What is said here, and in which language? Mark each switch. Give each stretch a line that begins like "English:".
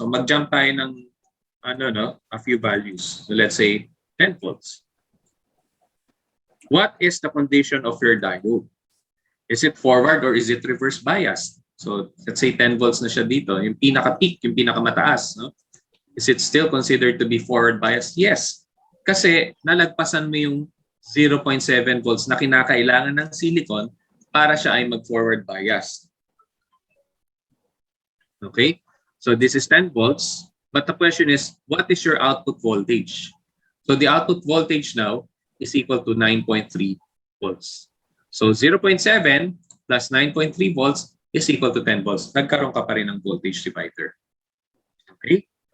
Filipino: So mag-jump tayo ng
English: a few values. So let's say 10 volts. What is the condition of your diode? Is it forward or is it reverse biased? So let's say 10 volts
Filipino: na siya dito, yung pinaka-peak, yung pinaka-mataas. No?
English: Is it still considered to be forward biased? Yes.
Filipino: Kasi nalagpasan mo yung 0.7 volts na kinakailangan ng silicon para siya ay mag-forward biased.
English: Okay? So this is 10 volts. But the question is, what is your output voltage? So the output voltage now is equal to 9.3 volts. So 0.7 plus 9.3 volts is equal to 10 volts.
Filipino: Nagkaroon ka pa rin ng voltage divider. Okay?